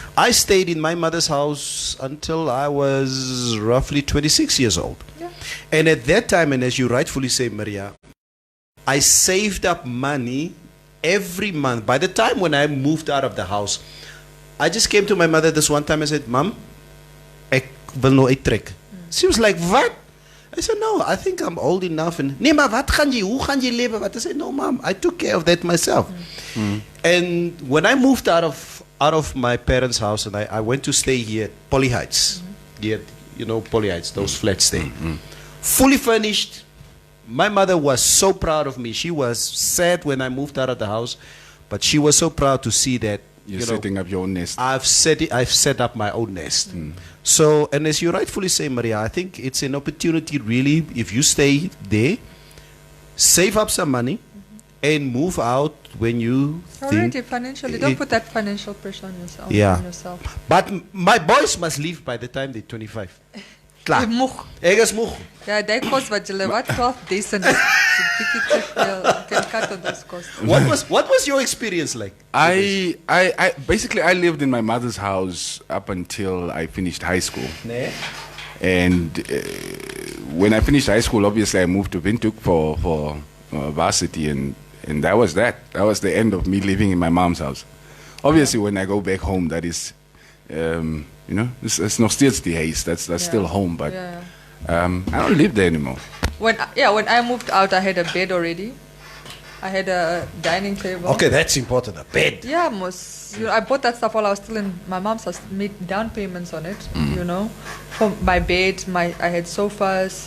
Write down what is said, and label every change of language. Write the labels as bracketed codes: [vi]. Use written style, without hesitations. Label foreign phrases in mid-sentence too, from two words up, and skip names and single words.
[en] I stayed in my mother's house until I was roughly 26 years old. And at that time, and as you rightfully say, Maria, I saved up money every month. By the time when I moved out of the house, I just came to my mother this one time and said, Mom, [af] ek wil nou uittrek. [en] She was like, what? I said, no, I think I'm old enough. And, [af] nee, maar wat gaan jy, hoe gaan jy lewe? [en] I said, no, Mom, I took care of that myself. And when I moved out of my parents' house and I went to stay here at Poly Heights, you know, Poly Heights, those flats there, fully furnished. My mother was so proud of me. She was sad when I moved out of the house, but she was so proud to see that You're setting up your own nest. I've set up my own nest. So, and as you rightfully say, Maria, I think it's an opportunity really, if you stay there, save up some money and move out when you Already financially, don't put that financial pressure on yourself. Yeah. On yourself. But my boys must leave by the time they're 25. [af] Klaar. Ek is moeg. Ja, die kos wat julle wat 12 days en bietjie te veel kan [en] cut on those costs. What was your experience like? I basically I lived in my mother's house up until I finished high school. [af] Nee. [en] And when I finished high school, obviously I moved to Windhoek for varsity, and that was that. That was the end of me living in my mom's house. Obviously, when I go back home, that is, you know, it's [af] nog steeds die huis. [en] That's still home, but I don't live there anymore. When I moved out, I had a bed already. I had a dining table. Okay, that's important. A bed. Yeah, you know, I bought that stuff while I was still in my mom's house. Made down payments on it. You know, for my bed, I had sofas.